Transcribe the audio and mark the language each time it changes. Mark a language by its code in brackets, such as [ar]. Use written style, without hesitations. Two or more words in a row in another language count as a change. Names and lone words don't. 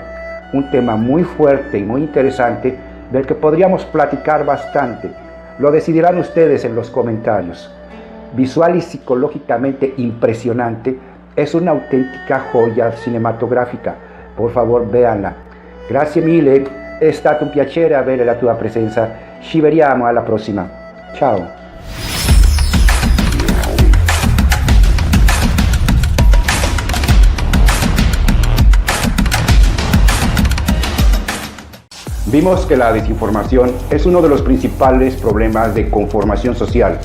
[es] Un tema muy fuerte y muy interesante del que podríamos platicar bastante. Lo decidirán ustedes en los comentarios. Visual y psicológicamente impresionante, es una auténtica joya cinematográfica. Por favor, véanla. [it] Grazie mille, è stato un piacere avere la tua presenza. Ci vediamo alla prossima. Ciao. [es] Vimos que la desinformación es uno de los principales problemas de conformación social.